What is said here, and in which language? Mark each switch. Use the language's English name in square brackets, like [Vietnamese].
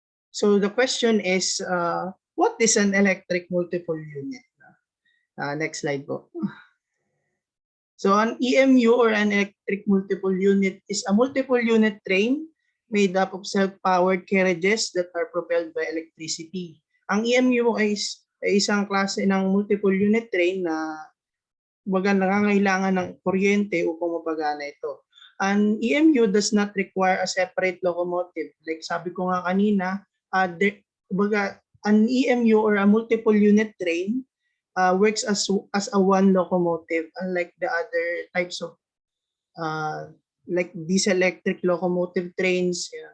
[English] So the question is, what is an electric multiple unit? Next slide po. So an EMU or an electric multiple unit is a multiple unit train made up of self-powered carriages that are propelled by electricity. [Filipino] Ang EMU ay isang klase ng multiple unit train na nangangailangan ng kuryente upang mapagana ito. [English] An EMU does not require a separate locomotive. Like [Filipino] sabi ko nga kanina, [English] an EMU or a multiple unit train works as a one locomotive, unlike the other types of like diesel electric locomotive trains.